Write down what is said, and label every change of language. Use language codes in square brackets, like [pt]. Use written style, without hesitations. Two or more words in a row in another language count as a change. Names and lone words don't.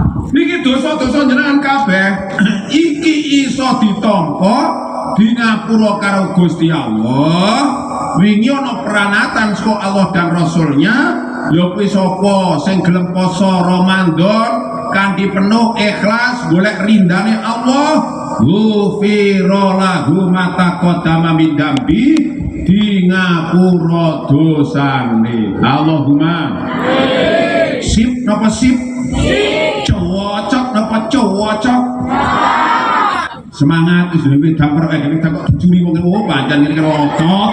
[jv] Niki dosa-dosa jenengan kabeh iki iso ditampa di ngapura karo Gusti Allah. Wingi ana peranatan saka Allah [id] dan Rasulnya, [jv] ya kuwi sapa sing gelem poso Ramadan kanthi penuh ikhlas golek rindane Allah, [ar] غفر له ما تقدم من ذنبه, [jv] di ngapura dosane. [ar] اللهم آمين. [jv] Sip napa sip? Cocok napa cocok? Semangat wis dhewe damper iki kok dicuri wong oh pancen ngene rokok.